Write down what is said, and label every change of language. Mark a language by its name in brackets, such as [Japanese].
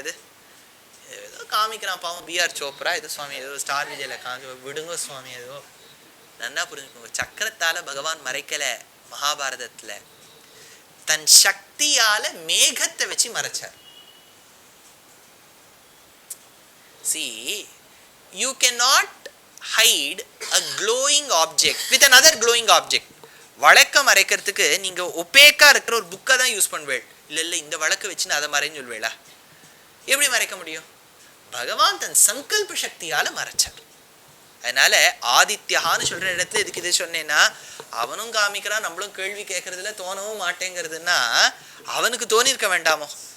[Tamil] இது ஏதோ காமிக்கிறான் பாவம், பிஆர் சோப்ரா ஏதோ சுவாமி, ஏதோ ஸ்டார் விஜயில காமி விடுங்க சுவாமி, ஏதோ நல்லா புரிஞ்சுக்கோங்க. சக்கரத்தால பகவான் மறைக்கல மகாபாரதத்துல, தன் சக்தியால மேகத்தை வச்சு மறைச்சார். [English] See, you cannot hide a glowing object with another glowing object. [Tamil] வழக்க மறைக்கிறதுக்கு நீங்க ஒப்பேக்கா இருக்கிற ஒரு புக்கை தான் யூஸ் பண்ணுவேள். இல்ல இந்த வழக்க வச்சு நான் அதை மறைன்னு சொல்வேளா? எப்படி மறைக்க முடியும்? பகவான் தன் சங்கல்ப சக்தியால மறைச்சார். அதனால ஆதித்யான்னு சொல்ற இடத்துல இதுக்கு இது சொன்னேன்னா, அவனும் காமிக்கிறான், நம்மளும் கேள்வி கேட்கறதுல தோணவும் மாட்டேங்கிறதுன்னா அவனுக்கு தோணிருக்க வேண்டாமோ?